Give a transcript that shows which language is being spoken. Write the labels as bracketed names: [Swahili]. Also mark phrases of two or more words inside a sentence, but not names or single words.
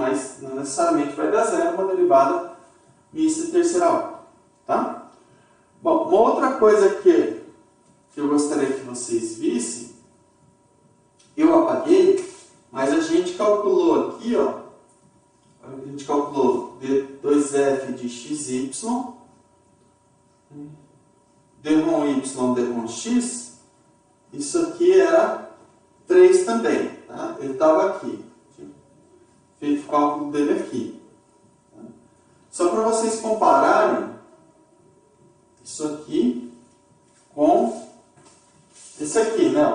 [Portuguese] Mas não necessariamente vai dar 0 uma derivada mista de terceira ordem. Tá? Bom, uma outra coisa que eu gostaria que vocês vissem, eu apaguei, mas a gente calculou aqui, ó, a gente calculou D2f de xy, derrom y, derrom x, isso aqui era 3 também, tá? Ele estava aqui, feito o cálculo dele aqui. Tá? Só para vocês compararem isso aqui com esse aqui, né?